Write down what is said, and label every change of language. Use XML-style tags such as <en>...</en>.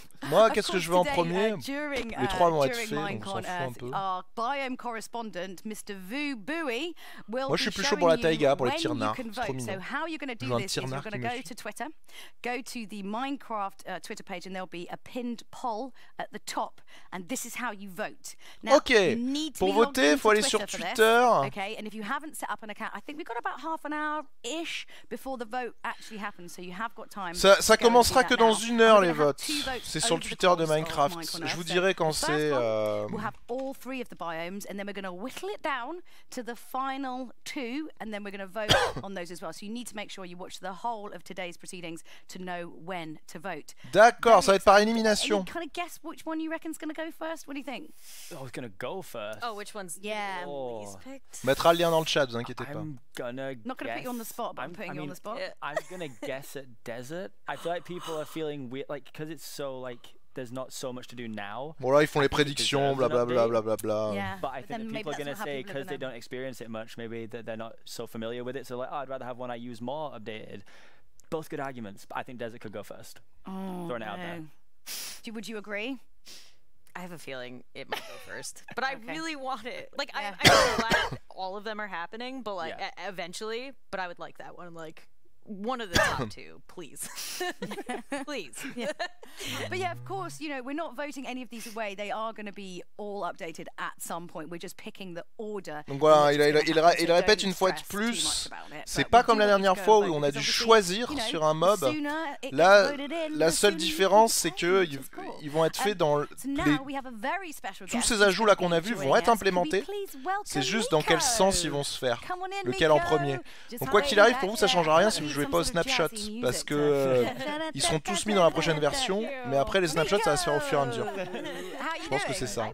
<fr>Moi, qu'est-ce que je veux en premier? Les trois vont être faits, donc on s'en fout un peu.</fr> <en>Biome correspondent, Mr. Vu Bowie,</en> <fr>Moi, je suis plus chaud pour la taïga, pour les tirnards. C'est trop mignon.</fr> <en>So how you're going to do this is you're going to go to Twitter, go to the Minecraft Twitter page, and there'll be a pinned poll at the top, and this is how you vote. Now,</en> <fr>ok, pour voter, il faut aller sur Twitter.</fr> <en>Okay, and if you haven't set up an account, I think we've got about half an hour-ish before the vote actually happens, so you have got time.</en> <fr>Ça commencera que dans 1 heure, les votes. C'est sur le Twitter de Minecraft. Je vous dirai quand c'est...</fr> <en>We'll have all 3 of the biomes, and then we're going to whittle it down to the final 2, and then we're going to vote on those as well. So you need to make sure you watch the whole of today's proceedings to know when to vote.</en> <fr>D'accord, ça va être par élimination.</fr> <en>Kind of guess which one you reckon's going to go first. What do you think? Oh, it's going to go first. Oh, which one's least picked?</en> <fr>Mettra le lien dans le chat, vous inquiétez pas.</fr> <en>Not going to put you on the spot, but I'm putting you on the spot. I'm going to guess at desert. I feel like people are feeling weird, like because it's so like. There's not so much to do now.</en> <fr>Bon là ils font les prédictions, blablabla, blablabla.</fr> <en>Yeah, but I think that people are going to say because they don't experience it much, maybe that they're not so familiar with it. So like, oh, I'd rather have one I use more updated. Both good arguments, but I think desert could go first. Throwing it out there. Would you agree? I have a feeling it might go first, but I really want it. Like I'm really glad all of them are happening, but like eventually. But I would like that one, like. One of the top 2, please. Please. Yeah. But yeah, of course, you know, we're not voting any of these away. They are going to be all updated at some point. We're just picking the order.</en> <fr>Donc voilà, il répète une fois de plus. C'est pas comme la dernière fois où on a dû choisir sur un mob. Là, la seule différence, c'est que ils vont être faits dans tous ces ajouts là qu'on a vus vont être implémentés. C'est juste dans quel sens ils vont se faire, lequel en premier. Donc quoi qu'il arrive, pour vous, ça changera rien si vous jouez pas aux snapshots parce que ils seront tous mis dans la prochaine version, mais après les snapshots ça va se faire au fur et à mesure. Je pense que c'est ça.</fr>